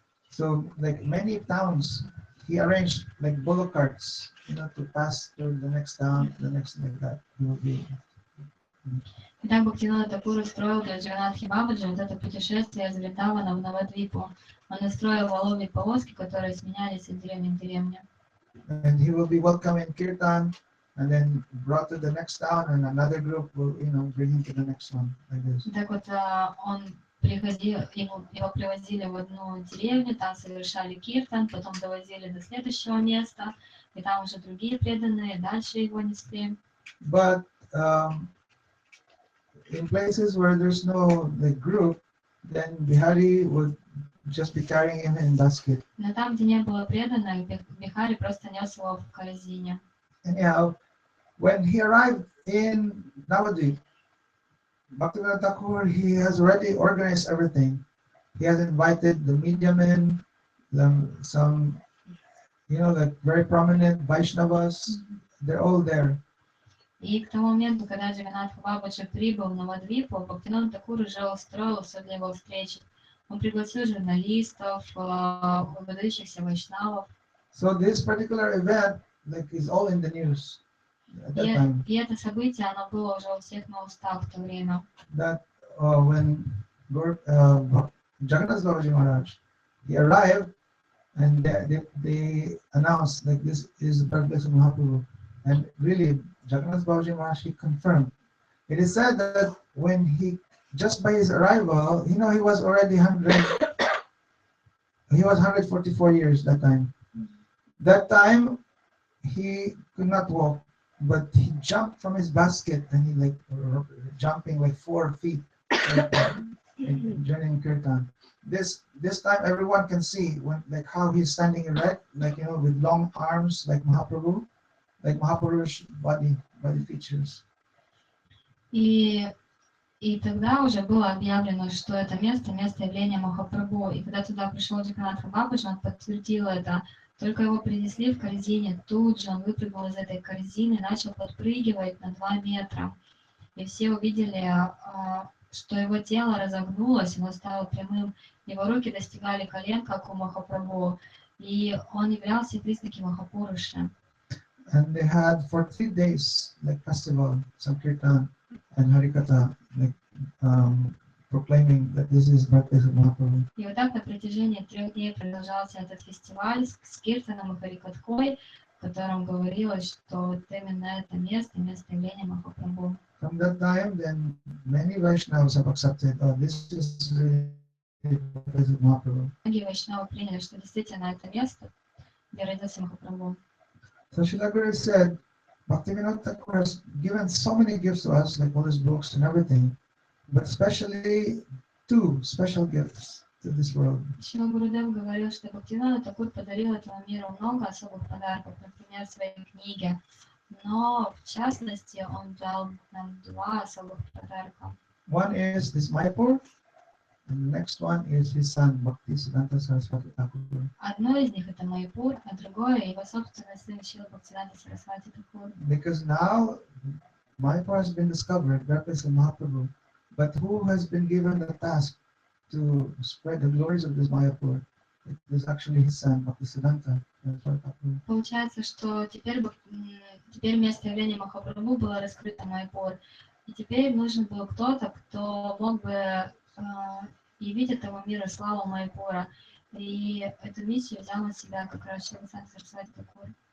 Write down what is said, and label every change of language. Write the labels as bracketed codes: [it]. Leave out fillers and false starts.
[en] So like many towns, he arranged like bullock carts, to pass to the next town, the next like that. He will be. [ru] Итак, Бхактивинода Тхакур устроил для Джаганатхи Бабаджи вот это путешествие из Вриндавана в Навадвипу. Он устроил воловьи повозки, которые сменялись от деревни к деревне. [en] And he will be welcome in Kirtan, and then brought to the next town, and another group will, bring him to the next one, like this. [ru] Так вот, он приходил, его привозили в одну деревню, там совершали киртан, потом довозили до следующего места, и там уже другие преданные дальше его несли. [en] But in places where there's no like group, then Bihari would just be carrying him in basket. [ru] Но там, где не было преданных, Бихари просто нес его в корзине. [en] Anyhow, when he arrived in Navadvip, Bhaktivinoda Thakur, he has already organized everything. He has invited the media men, some, like very prominent Vaishnavas. They're all there. [ru] И к тому моменту, когда Джаганатха Бабаджи прибыл в Навадвипу, Бхактивинода Тхакур уже устроил все для его встречи. Он пригласил журналистов, выдающихся вайшнавов. [en] So this particular event, is all in the news at that time. [ru] И это событие, оно было уже у всех на устах в то время. [en] That when Jagannath Babaji Maharaj, he arrived, and they announced this is the birthplace of Mahaprabhu, and really Jagannath Babaji Maharaj, he confirmed. It is said that when he, just by his arrival, he was already 144 years that time. That time he could not walk, but he jumped from his basket, and he jumping 4 feet during kirtan. This time everyone can see how he's standing erect, with long arms like Mahaprabhu, like Mahaprabhu's body features. [ru] И тогда уже было объявлено, что это место явления Махапрабху. И когда туда пришел Джаганатха Бабаджи, он подтвердил это. Только его принесли в корзине, тут же он выпрыгнул из этой корзины, начал подпрыгивать на 2 метра. И все увидели, что его тело разогнулось, оно стало прямым, его руки достигали колен, как у Махапрабху, и он являл все признаки Махапуруши. [en] And they had for 3 days festival, Sankirtan and Harikatha, proclaiming that this is birthplace of Mahaprabhu. [ru] И вот так на протяжении 3 дней продолжался этот фестиваль с киртаном и харикатхой, в котором говорилось, что вот именно это место явления Махапрабху. [en] From that time, then many Vaishnavas have accepted, this is really the birthplace of Mahaprabhu. [ru] Многие вайшнавы приняли, что действительно это место, где родился Махапрабху. [en] So Srila Guru said, Bhaktivinoda Thakur has given so many gifts to us, all his books and everything, but especially 2 special gifts to this world. [ru] Шрила Гурудев говорил, что Бхактивинода Тхакур подарил этому миру много особых подарков, например, свои книги, но в частности он дал нам 2 особых подарка. [en] One is this Mayapur, and the next one is his son Bhaktisiddhanta Saraswati Thakur. [ru] Одно из них это Майпур, а другое его собственный сын Шрила Бхактивинода Сарасвати Тхакур. [en] Because now Mayapur has been discovered, birthplace of Mahaprabhu, but who has been given the task to spread the glories of this Mayapur? It is actually his son Bhaktisiddhanta Saraswati Thakur. [ru] Получается, что теперь место явления Махапрабху было раскрыто Майпур, и теперь нужен был кто-то, кто мог бы явить этому миру славу Майпура. И эту миссию взял на себя как раз Шрила Сарасвати Тхакур.